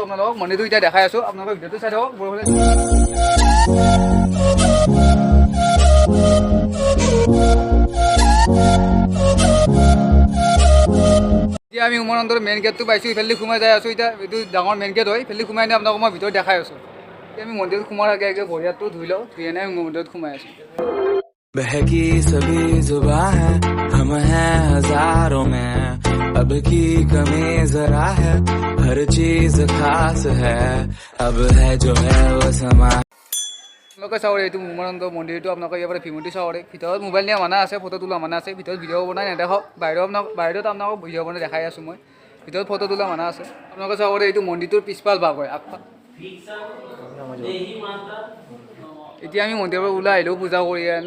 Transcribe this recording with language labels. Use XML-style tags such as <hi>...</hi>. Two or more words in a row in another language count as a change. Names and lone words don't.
<as>আপোনালোকক মন্দিৰটো এতিয়া দেখাই আছোঁ, আপোনালোকৰ ভিডিঅ'টো চাই থাকক। ওপৰৰ ফালে এতিয়া আমি উমানন্দৰ</as> <en>main gate</en> <as>পাইছোঁ। ইফালে সোমাই যাই আছোঁ। এতিয়া এইটো ডাঙৰ</as> <en>main gate</en> <as>হয়। ইফালে সোমাই আনি আপোনালোকক মই ভিতৰত দেখাই আছোঁ। এতিয়া আমি মন্দিৰত সোমোৱাৰ আগে ভৰি হাতটো ধুই লওঁ, ধুই আনি আমি মন্দিৰত সোমাই আছোঁ।</as> <hi>बहकी सभी जुबां है, हम हैं हजारों में, अब की कमी जरा है, हर चीज खास है, अब है जो है वो समा।</hi> <as>আপোনালোকে চাব এইটো উমানন্দ মন্দিৰটো। আপোনালোকে ইয়াৰ পৰা ভিমুটি চাব পাৰে। ভিতৰত মোবাইল নিয়া মানা আছে, ফটো তোলা মানা আছে। ভিতৰত ভিডিঅ' বনাই নেদেখাওক, বাহিৰত আপোনালোকক ভিডিঅ' বনাই দেখাই আছোঁ মই। ভিতৰত ফটো তোলা মানা আছে। আপোনালোকে চাব পাৰে এইটো মন্দিৰটোৰ পিছফাল ভাগ হয়, আগফাল। এতিয়া আমি মন্দিৰৰ পৰা ওলাই আহিলোঁ পূজা কৰি কিনে।</as>